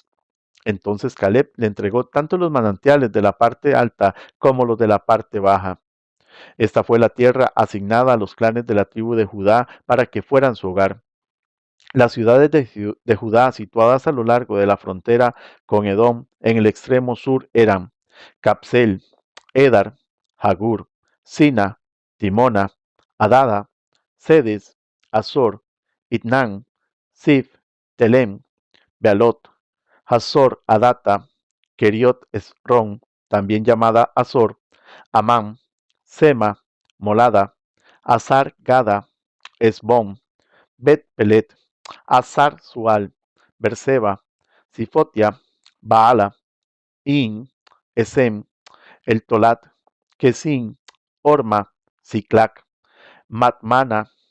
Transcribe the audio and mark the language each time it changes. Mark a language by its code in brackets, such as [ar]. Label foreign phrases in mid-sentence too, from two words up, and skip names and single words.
[es] Entonces Caleb le entregó tanto los manantiales de la parte alta como los de la parte baja. Esta fue la tierra asignada a los clanes de la tribu de Judá para que fueran su hogar. Las ciudades de Judá situadas a lo largo de la frontera con Edom en el extremo sur eran Capsel, Edar, Hagur, Sina, Timona, Adada, Sedes, Azor, Itnan, Sif, Telem, Bealot, Hazor Adata, Keriot Esron, también llamada Azor, Amán, Sema, Molada, Azar Gada, Esbom, Bet Pelet, Azar Sual, Berseba, Sifotia, Baala, In, Esem, El Tolat, Kesin, Orma, Ciclac, Matmana,